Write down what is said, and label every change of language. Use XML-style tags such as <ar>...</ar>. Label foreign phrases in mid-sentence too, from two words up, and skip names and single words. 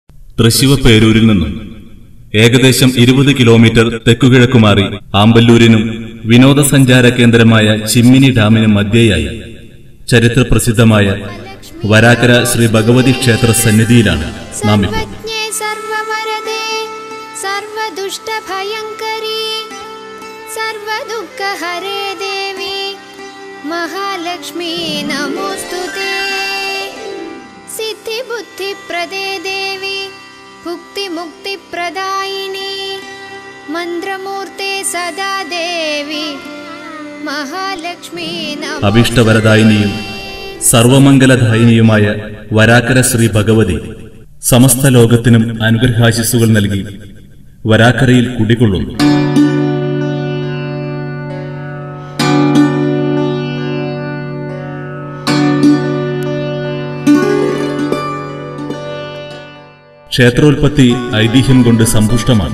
<ml>തൃശ്ശിവപേരൂരിൽ നിന്നും ഏകദേശം 20 കിലോമീറ്റർ തെക്കുകിഴക്കുമാറി ആമ്പല്ലൂരിനും വിനോദസഞ്ചാര കേന്ദ്രമായ ചിമ്മിനി ഡാമിനും മധ്യേയായി ചരിത്രപ്രസിദ്ധമായ വരാക്കര ശ്രീ ഭഗവതി ക്ഷേത്ര സന്നിധിയിലാണ് നാം ഇപ്പോൾ.</ml> <sa>महालक्ष्मी नमोस्तुते सिद्धि बुद्धि प्रदे देवी भुक्ति मुक्ति प्रदायिनी मंत्रमूर्ते सदा देवी महालक्ष्मी</sa> <ml>അഭിഷ്ടവരദായിനിയും സർവമംഗലദായിനിയുമായ വരാക്കര ശ്രീ ഭഗവതി സമസ്ത ലോകത്തിനും അനുഗ്രഹാശിസ്സുകൾ നൽകി വരാക്കരയിൽ കുടികൊള്ളുന്നു. ക്ഷേത്രോൽപത്തി ഐതിഹ്യം കൊണ്ട് സമ്പുഷ്ടമാണ്.</ml>